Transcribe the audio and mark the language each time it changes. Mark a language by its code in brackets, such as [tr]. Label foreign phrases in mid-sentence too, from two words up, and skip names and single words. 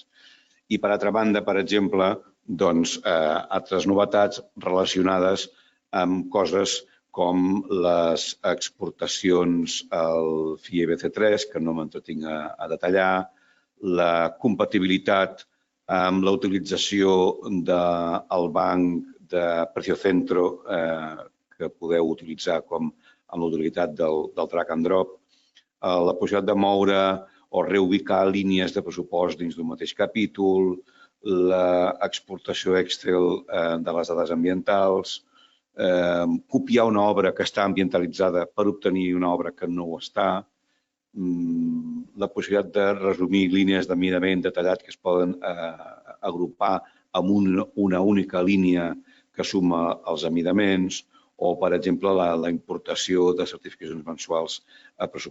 [ca] I per altra banda, per exemple, altres novetats relacionades amb coses com les exportacions al FIEBC3, que no m'entretinc a detallar, la compatibilitat amb la utilització del banc de Preciocentro que podeu utilitzar com amb l'utilitat del [en] drag and drop, [ca] la possibilitat de moure o reubicar línies de pressupost dins d'un mateix capítol, l'exportació Excel de les dades ambientals, copiar una obra que està ambientalitzada per obtenir una obra que no ho està, la possibilitat de resumir línies d'amidament detallat que es poden agrupar amb una única línia que suma els amidaments o, per exemple, la importació de certificacions mensuals a pressupost.